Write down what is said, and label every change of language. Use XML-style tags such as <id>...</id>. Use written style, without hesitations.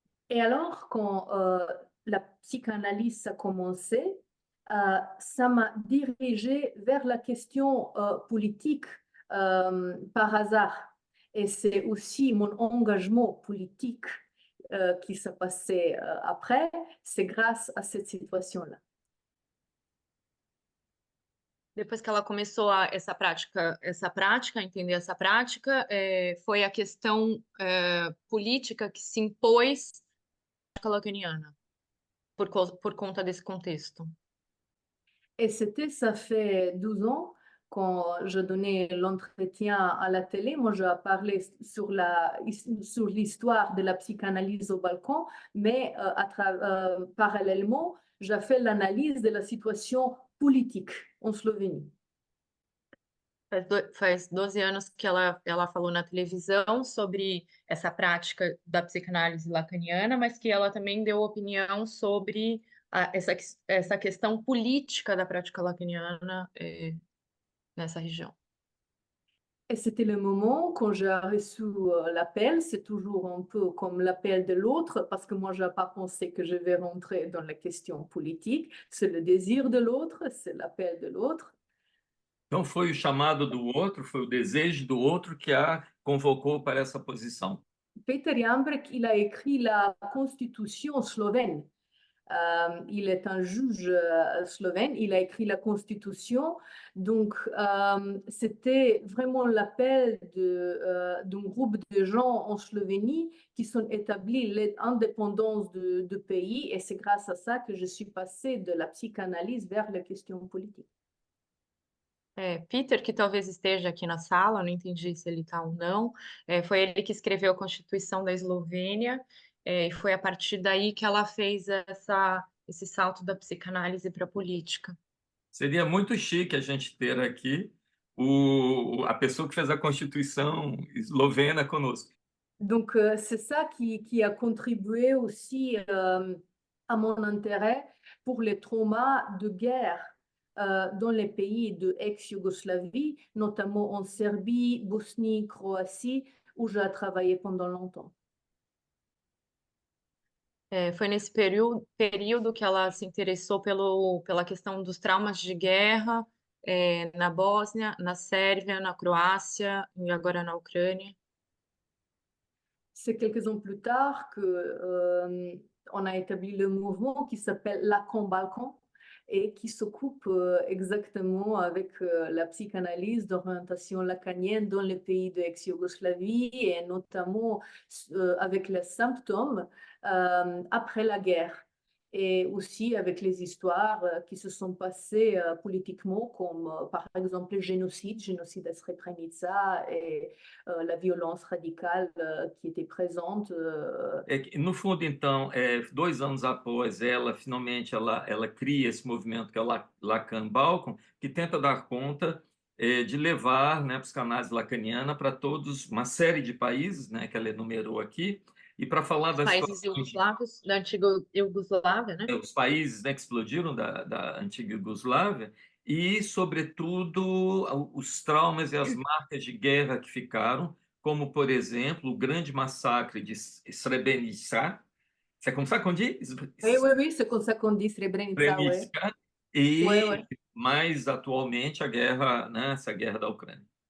<fr>Et alors, quand la psychanalyse a commencé, ça m'a dirigée vers la question politique par hasard. Et c'est aussi mon engagement politique qui s'est passé après, c'est grâce à cette situation-là.</fr> <pt>Depois que ela começou essa prática, entender essa prática, foi a questão política que se impôs à prática lacaniana, por conta desse contexto.</pt> <fr>Et c'était, ça fait 12 ans, quand je donnais l'entretien à la télé, moi je parlais sur l'histoire de la psychanalyse au balcon, mais parallèlement, j'ai fait l'analyse de la situation politique en Slovénie.</fr> <pt>Faz 12 anos que ela falou na televisão sobre essa prática da psicanálise lacaniana, mas que ela também deu opinião sobre essa questão política da prática lacaniana nessa região.</pt> <fr>Et c'était le moment quand j'ai reçu l'appel, c'est toujours un peu comme l'appel de l'autre, parce que moi, je n'ai pas pensé que je vais rentrer dans la question politique. C'est le désir de l'autre, c'est l'appel de l'autre.</fr> <pt>Então, foi o chamado do outro, foi o desejo do outro que a convocou para essa posição.</pt> <fr>Peter Jambrek, il a écrit la constitution slovène. Il est un juge slovène, il a écrit la constitution. Donc, c'était vraiment l'appel d'un groupe de gens en Slovénie qui sont établis l'indépendance de pays. Et c'est grâce à ça que je suis passée de la psychanalyse vers la question politique.</fr> <pt>Peter, que talvez esteja aqui na sala, não entendi se ele está ou não, foi ele que escreveu a Constituição da Eslovênia, e foi a partir daí que ela fez esse salto da psicanálise para a política. Seria muito chique a gente ter aqui a pessoa que fez a Constituição eslovena conosco.</pt> <fr>Donc, c'est ça qui a contribué aussi à mon intérêt pour les traumas de guerre dans les pays de ex-Yougoslavie, notamment en Serbie, Bosnie, Croatie, où j'ai travaillé pendant longtemps.</fr> <pt>Foi nesse período que ela se interessou pela questão dos traumas de guerra na Bósnia, na Sérvia, na Croácia e agora na Ucrânia.</pt> <fr>C'est quelques ans plus tard qu'on a établi le mouvement qui s'appelle Lacan Balkan et qui s'occupe exactement avec la psychanalyse d'orientation lacanienne dans les pays de ex-Yougoslavie et notamment avec les symptômes après la guerre et aussi avec les histoires qui se sont passées politiquement comme par exemple le génocide à Srebrenica et la violence radicale qui était présente.</fr> <pt>No fundo, então, 2 anos após finalmente ela cria esse movimento que é o Lacan Balkan, que tenta dar conta de levar, né, a psicanálise lacaniana para uma série de países, né, que ela enumerou aqui, e para falar das países iugoslavos, da antiga Iugoslávia, né? Os países, né, que explodiram da antiga Iugoslávia e, sobretudo, os traumas e as marcas de guerra que ficaram, como, por exemplo, o grande massacre de Srebrenica.</pt> <fr>C'est comme ça qu'on dit? Oui, c'est comme ça qu'on dit Srebrenica, ouais.</fr> <pt>E,</pt> <fr>Ouais.</fr> <pt>mais atualmente, a guerra, né, essa guerra da Ucrânia.</pt>